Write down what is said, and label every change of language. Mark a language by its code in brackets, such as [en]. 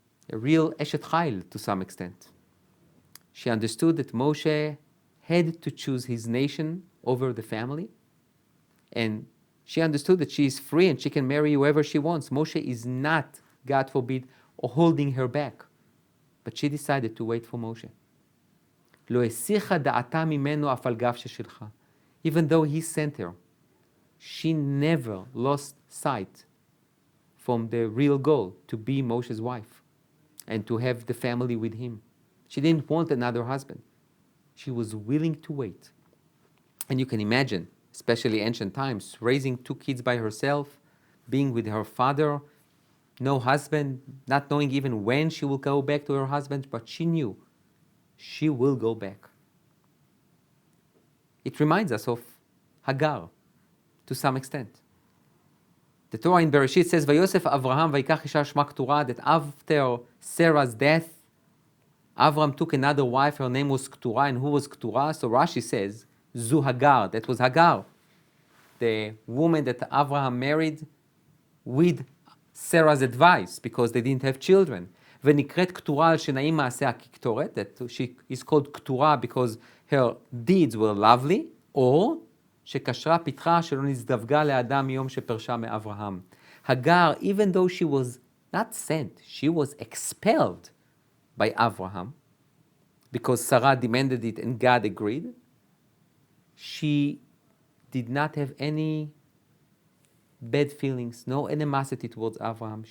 [en] A real Eshet Chayil to some extent. She understood that Moshe had to choose his nation over the family. And she understood that she is free and she can marry whoever she wants. Moshe is not, God forbid, holding her back. But she decided to wait for Moshe. [he] לא הסיחה דעתה ממנו אף על גב ששלחה. [en] Even though he sent her, she never lost sight from the real goal, to be Moshe's wife and to have the family with him. She didn't want another husband. She was willing to wait. And you can imagine, especially ancient times, raising 2 kids by herself, being with her father, no husband, not knowing even when she will go back to her husband, but she knew she will go back. It reminds us of Hagar, to some extent. The Torah in Bereshit says, [he] "Vayosef Avraham vayikach isha shma Keturah," [en] that after Sarah's death, Avram took another wife, her name was Keturah, and who was Keturah? So Rashi says, [he] Zu Hagar, [en] that was Hagar, the woman that Avraham married with Sarah's advice, because they didn't have children. [he] ונקראת כתורה על שנעים מעשיה כקטורת, [en] that she is called כתורה because her deeds were lovely, or [he] שקשרה פתחה שלא נזדווגה לאדם מיום שפרשה מאברהם. [en] Hagar, even though she was not sent, she was expelled by Abraham, because Sarah demanded it and God agreed, she did not have any bad feelings, no animosity towards Abraham.